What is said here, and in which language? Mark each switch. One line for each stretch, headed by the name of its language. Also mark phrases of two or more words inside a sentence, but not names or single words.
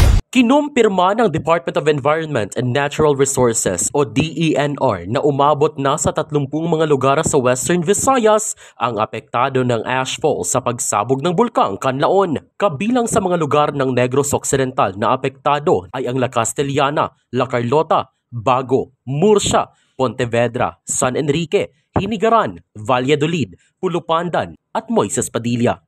Filipino: Kinumpirma ng Department of Environment and Natural Resources o DENR na umabot na sa 30 mga lugar sa Western Visayas ang apektado ng ashfall sa pagsabog ng bulkang Canlaon. Kabilang sa mga lugar ng Negros Occidental na apektado ay ang La Castellana, La Carlota, Bago, Murcia, Pontevedra, San Enrique, Hinigaran, Valladolid, Pulupandan at Moises Padilla.